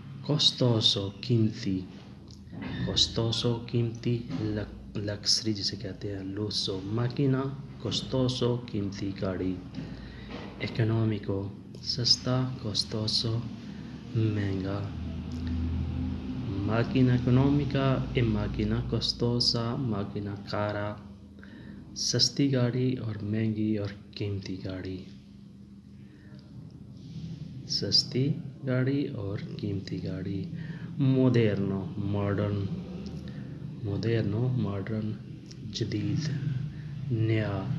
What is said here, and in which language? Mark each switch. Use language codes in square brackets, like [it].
[hi] costoso, कीमती, costoso, कीमती, luxury जिसे कहते हैं, लूसो। माकिना costoso, कीमती गाड़ी। economico, सस्ता, costoso, महंगा। [it] macchina economica e macchina costosa, macchina cara। [hi] सस्ती गाड़ी और महंगी और कीमती गाड़ी। सस्ती गाड़ी और कीमती गाड़ी। moderno, मॉडर्न, moderno, मॉडर्न, जदीद, नया।